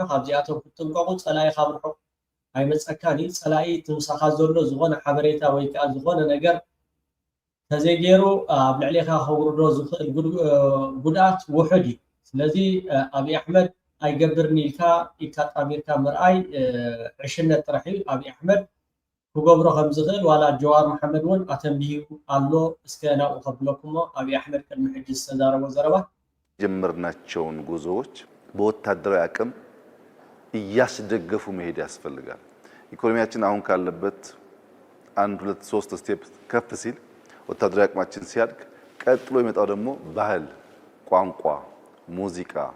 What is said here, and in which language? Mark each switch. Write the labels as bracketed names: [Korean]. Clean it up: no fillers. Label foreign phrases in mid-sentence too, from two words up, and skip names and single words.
[Tigrinya] ካብዚኣቶም ክትጥንቀቁ ፀላኢ ካብ ርሑቕ ኣይመፀካኒ ፀላኢ ትምሳኻ ዘሎ ዝኾነ ሓበሬታ ወይ ከዓ ዝኾነ ነገር ተዘይገይሩ ኣብ ልዕሊኻ ከውርዶ ዝኽእል ጉድኣት ውሑድ እዩ ስለዚ ኣብዪ ኣሕመድ ኣይገብርኒ ኢልካ ኢድካ ጣሚርካ ምርኣይ ዕሽነት ጥራሕ እዩ ኣብዪ ኣሕመድ ክገብሮ ከም ዝኽእል ዋላ ጀዋር መሐመድ እውን ኣተንቢሁ ኣሎ እስከ ናብኡ ከብለኩሞ ኣብዪ ኣሕመድ ቅድሚ ሕጂ ዝተዛረቦ ዘረባ [Amharic] ጀመርናቸውን ጉዞዎች በወታደራዊ አቅም እያስደገፉ መሄድ ያስፈልጋል ኢኮኖሚያችን አሁን ካለበት 1 2 3 ስቴፕ ከፍ ሲል ወታደራዊ አቅማችን ሲያድግ ቀጥሎ ይመጣው ደግሞ ባህል ቋንቋ ሙዚቃ